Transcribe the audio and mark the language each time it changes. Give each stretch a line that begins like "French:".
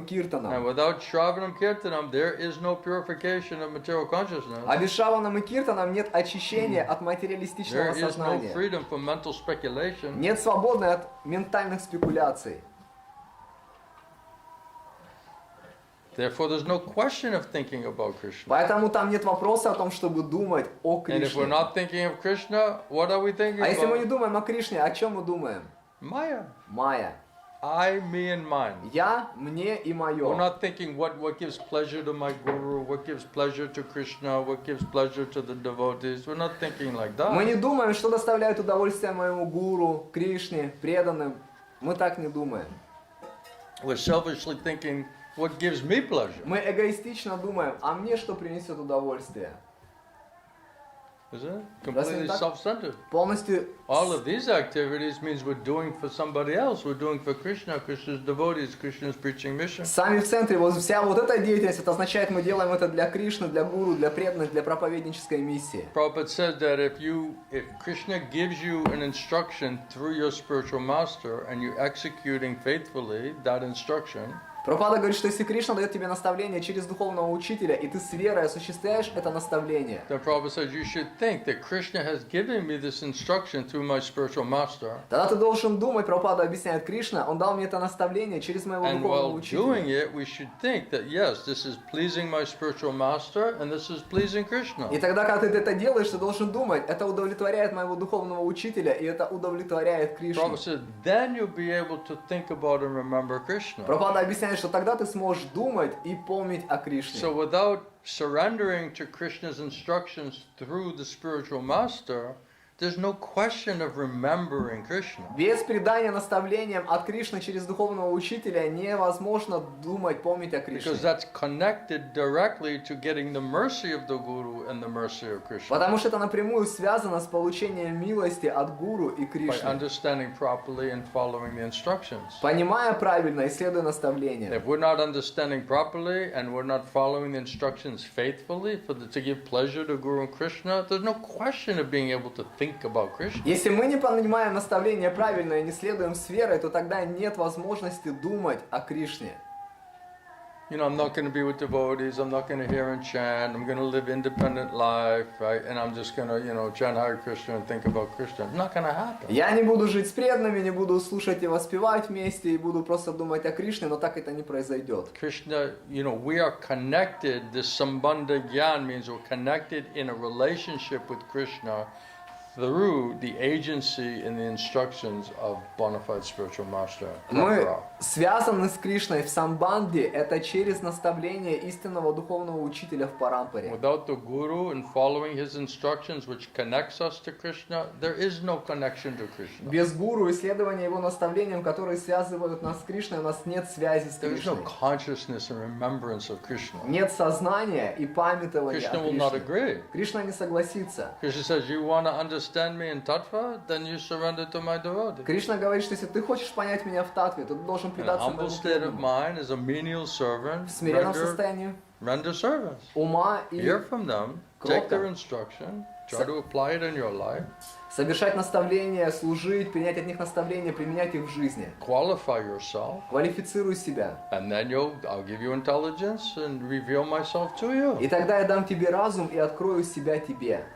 English: And
Russian: Киртанам.
English: without Shravanam Kirtanam, there is no purification of material consciousness.
Russian: А без Шраванам и Киртанам нет очищения от материалистичного
English: There is no
Russian: сознания.
English: freedom from mental speculation.
Russian: Нет свободы от ментальных спекуляций.
English: Therefore, there's no question of thinking about Krishna.
Russian: Поэтому там нет вопроса о том, чтобы думать о
English: And if we're not thinking of Krishna, what are we thinking
Russian: А если мы не
English: about?
Russian: думаем о Кришне, о чем мы думаем?
English: Maya.
Russian: Майя.
English: I, me, and mine.
Russian: Я, мне и
English: We're
Russian: мое.
English: not thinking what gives pleasure to my guru, what gives pleasure to Krishna, what gives pleasure to the devotees. We're not thinking like
Russian: Мы не
English: that.
Russian: думаем, что доставляет удовольствие моему гуру, Кришне, преданным. Мы так не думаем.
English: We're selfishly thinking what gives me pleasure.
Russian: Мы эгоистично думаем, а мне что принесет удовольствие?
English: Isn't it?
Russian: Разве
English: Completely
Russian: не так?
English: self-centered.
Russian: Полностью
English: All of these activities means we're doing for somebody else. We're doing for Krishna, Krishna's devotees, Krishna's preaching mission.
Russian: сами в центре. Вот вся вот эта деятельность, это означает, мы делаем это для Кришны, для гуру, для преданных, для проповеднической миссии.
English: Prabhupada says that if Krishna gives you an instruction through your spiritual master and you're executing faithfully that instruction,
Russian: Прабхупада говорит, что если Кришна дает тебе наставление через духовного учителя, и ты с верой осуществляешь это наставление,
English: then Prabhupada says you should think that Krishna has given me this instruction through my spiritual master.
Russian: тогда ты должен думать, Прабхупада объясняет, Кришна, он дал мне это наставление через моего
English: And
Russian: духовного
English: while
Russian: учителя.
English: doing it, we should think that yes, this is pleasing my spiritual master and this is pleasing Krishna.
Russian: И тогда, когда ты это делаешь, ты должен думать, это удовлетворяет моего духовного учителя, и это удовлетворяет Кришну.
English: Prabhupada says then you'll be able to think about and remember Krishna.
Russian: Прабхупада объясняет, что тогда ты сможешь думать и помнить о Кришне.
English: So without surrendering to Krishna's instructions through the spiritual master, there's no question of remembering Krishna.
Russian: Без предания наставлениям от Кришны через духовного учителя невозможно думать, помнить о Кришне.
English: Because that's connected directly to getting the mercy of the Guru and the mercy of Krishna.
Russian: Потому что это напрямую связано с получением милости от Гуру и Кришны.
English: understanding properly and following the instructions.
Russian: Понимая правильно и следуя наставлениям.
English: If we're not understanding properly and we're not following the instructions faithfully to give pleasure to Guru and Krishna, there's no question of being able to think about Krishna.
Russian: Если мы не понимаем наставления правильно и не следуем с верой, то тогда нет возможности думать о Кришне.
English: You know, I'm not going to be with devotees, I'm not going to hear and chant, I'm going to live independent life, right? And I'm just going to, chant Hare Krishna and think about Krishna. It's not going to happen.
Russian: Я не буду жить с преданными, не буду слушать и воспевать вместе, и буду просто думать о Кришне, но так это не произойдет.
English: Krishna, we are connected. This Sambandha Gyan means we're connected in a relationship with Krishna through the agency and the instructions of bona fide spiritual master.
Russian: Мы связаны с Кришной в самбанде, это через наставление истинного духовного учителя в парампаре.
English: Without the Guru and following his instructions, which connects us to Krishna, there is no connection to Krishna.
Russian: Без гуру и следования его наставлениям, которые связывают нас с Кришной, у нас нет связи с
English: There is no
Russian: Кришной.
English: consciousness and remembrance of Krishna.
Russian: Нет сознания и памятования
English: Krishna
Russian: о
English: will not
Russian: Кришне.
English: agree.
Russian: Кришна не согласится.
English: Krishna says, you want to understand me in tattva, then you surrender to my devotee.
Russian: Кришна говорит, что если ты хочешь понять меня в татве, то ты должен
English: An
Russian: предаться
English: humble
Russian: моему
English: state of
Russian: преданному.
English: mind as a menial servant,
Russian: В смиренном
English: render
Russian: состоянии
English: service.
Russian: ума и
English: Hear from them, take their
Russian: Кротко.
English: instruction, try to apply it in your life,
Russian: совершать наставления, служить, принять от них наставления, применять их в жизни.
English: qualify yourself,
Russian: Квалифицируй себя.
English: and then I'll give you intelligence and reveal myself to you.
Russian: И тогда я дам тебе разум и открою себя тебе.